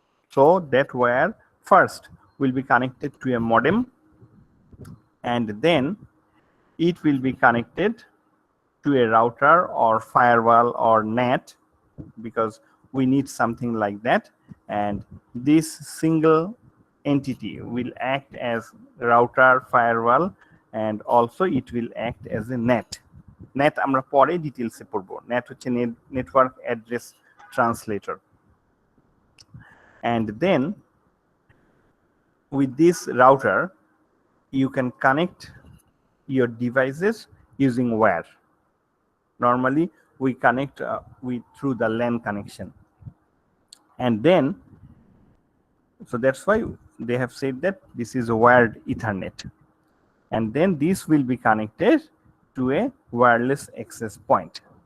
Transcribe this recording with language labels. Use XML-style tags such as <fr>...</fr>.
<en>So that wire first will be connected to a modem, and then it will be connected to a router or firewall or NAT, because we need something like that. And this single entity will act as router, firewall, and also it will act as a NAT.</en> <bn>NAT আমরা পরে ডিটেইলসে পড়বো. NAT হচ্ছে network address translator.</bn> <en>And then with this router, you can connect your devices using wire. Normally we connect through the LAN connection, and then so that's why they have said that this is a wired Ethernet, and then this will be connected to a wireless access point.</en>